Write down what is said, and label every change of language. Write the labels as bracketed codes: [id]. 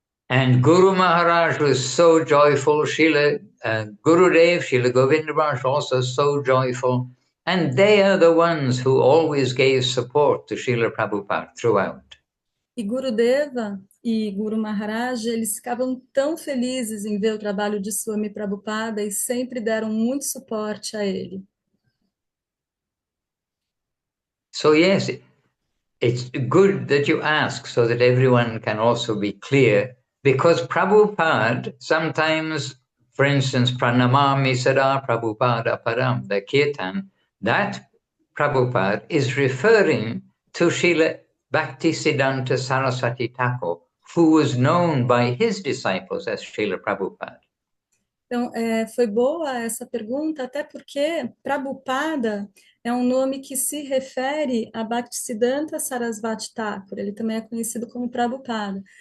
[en] And Guru Maharaj was so joyful, Srila Gurudev, Srila Govinda Maharaj also so joyful, and they are the ones who always gave support to Srila Prabhupada throughout. [pt] E Gurudeva e Guru Maharaj, eles ficavam tão felizes em ver o trabalho de Swami Prabhupada e sempre deram muito suporte a ele. [en] So yes, it's good that you ask so that everyone can also be clear, because Prabhupada sometimes for instance, Pranamami Sada Prabhupada Param, the Kirtan, that Prabhupada is referring to Srila Bhaktisiddhanta Saraswati Thakur, who was known by his disciples as Srila Prabhupada. [pt] Então, foi boa essa pergunta, até porque Prabhupada é um nome que se refere a Bhaktisiddhanta Sarasvati Thakur, ele também é conhecido como Prabhupada.